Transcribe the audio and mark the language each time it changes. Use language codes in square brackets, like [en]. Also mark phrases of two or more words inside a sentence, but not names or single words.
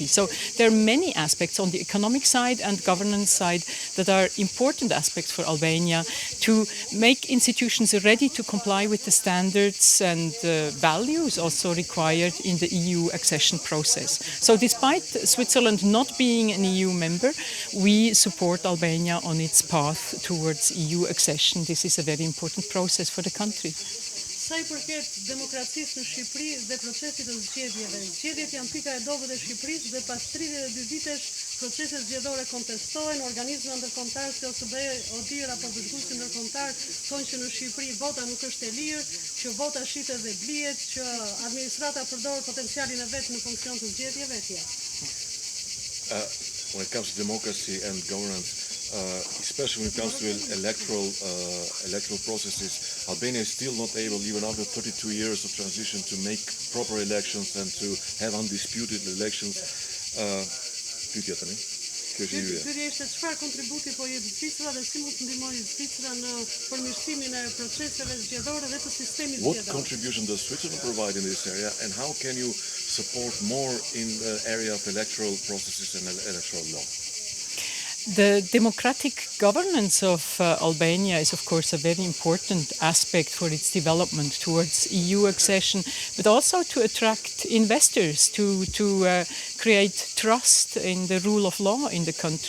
[en] So there are many aspects on the economic side and governance side that are important aspects for Albania to make institutions ready to comply with the standards and values also required in the EU accession process. So despite Switzerland not being an EU member, we support Albania on its path towards EU accession. This is a very important process for the country. [sq] Sa I përket demokracisë në Shqipëri dhe procesit të zgjedhjeve. Zgjedhjet janë pika e dobët e Shqipërisë dhe pas 32 vitesh proceset zgjedhore kontestohen, organizma ndërkombëtar si OSBE, ODIHR apo bashkuesi ndërkombëtar thonë që në Shqipëri vota nuk është e lirë, që vota shitet dhe blihet, që administrata përdor potencialin e vet në funksion të zgjedhjeve etj. [en] When it comes to democracy and governance, especially when it comes to electoral processes, Albania is still not able, even after 32 years of transition, to make proper elections and to have undisputed elections. [sq] Pyetja tani. Pyetja ishte çfarë kontributi po jep Zvicra dhe si mund të ndihmojë Zvicra në përmirësimin e proceseve zgjedhore dhe të sistemit [en] What [sq] zgjedhor. [en] contribution does Switzerland provide in this area, and how can you support more in the area of electoral processes and electoral law? The democratic governance of Albania is, of course, a very important aspect for its development towards EU accession, but also to attract investors, to create trust in the rule of law in the country.